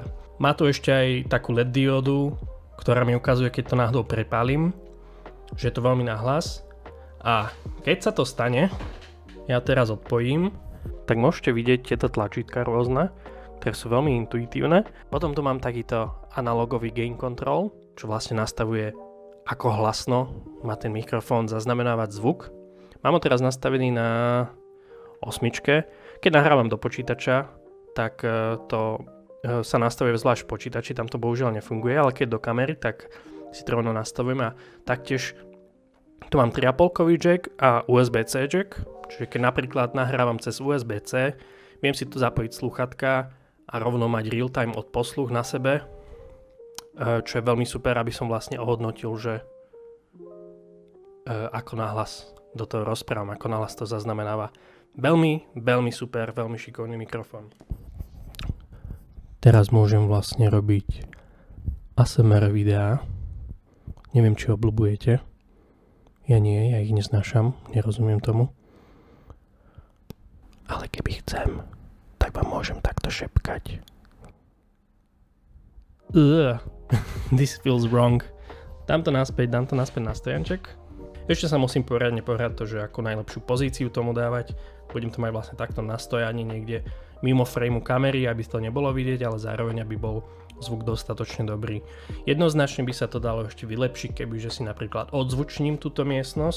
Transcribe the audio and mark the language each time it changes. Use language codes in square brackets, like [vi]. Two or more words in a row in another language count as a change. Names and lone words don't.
[sk] Má tu ešte aj takú LED diódu, ktorá mi ukazuje, keď to náhodou prepálim, že je to veľmi nahlas. A keď sa to stane, ja teraz odpojím, tak môžete vidieť tieto tlačítka rôzne, ktoré sú veľmi intuitívne. Potom tu mám takýto analogový [en] gain control, [sk] čo vlastne nastavuje, ako hlasno má ten mikrofón zaznamenávať zvuk. Mám ho teraz nastavený na 8. Keď nahrávam do počítača, tak to sa nastavuje zvlášť v počítači, tam to bohužiaľ nefunguje, ale keď do kamery, tak si to rovno nastavujem a taktiež tu mám 3,5-kový jack a USB-C jack, čiže keď napríklad nahrávam cez USB-C, viem si tu zapojiť slúchatka a rovno mať real-time odposluch na sebe, čo je veľmi super, aby som vlastne ohodnotil, že ako nahlas do toho rozprávam, ako nahlas to zaznamenáva. Veľmi, veľmi super, veľmi šikovný mikrofón. Teraz môžem vlastne robiť ASMR videá. Neviem, či obľúbujete. Ja nie, ja ich neznášam, nerozumiem tomu. Ale keby chcem, tak vám môžem takto šepkať. [en] This feels wrong. [sk] Dám to naspäť na stojanček. Ešte sa musím poriadne pohrať to, že ako najlepšiu pozíciu tomu dávať. Budem to mať vlastne takto na stojani niekde mimo frameu kamery, aby to nebolo vidieť, ale zároveň aby bol zvuk dostatočne dobrý. Jednoznačne by sa to dalo ešte vylepšiť, kebyže si napríklad odzvučním túto miestnosť.